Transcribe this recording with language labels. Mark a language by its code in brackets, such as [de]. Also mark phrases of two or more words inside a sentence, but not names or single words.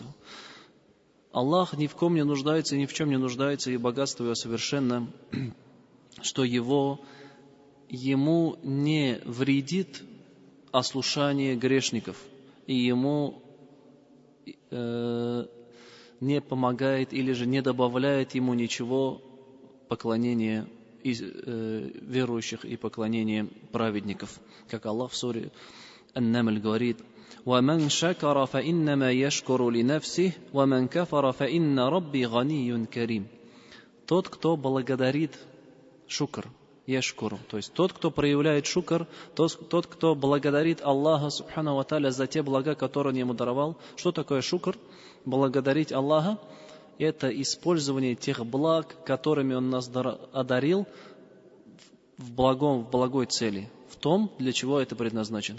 [ru] Аллах ни в ком не нуждается, ни в чем не нуждается, и богатство Его совершенно, что Ему не вредит ослушание грешников, и Ему не помогает или же не добавляет Ему ничего поклонения верующих и поклонения праведников. Как Аллах в суре Ан-Намль говорит: [ar] وَمَنْ شَكَرَ فَإِنَّمَا يَشْكُرُ لِنَفْسِهِ وَمَنْ كَفَرَ فَإِنَّ رَبِّي غَنِيٌّ كَرِيمٌ. [ru] Тот, кто благодарит, [ar] شكر يشكر, [ru] то есть тот, кто проявляет шукр, тот, кто благодарит Аллаха [ar] سبحانه وتعالى [ru] за те блага, которые Он ему даровал. Что такое шукр? Благодарить Аллаха — это использование тех благ, которыми Он нас одарил, в благой цели, в том, для чего это предназначено.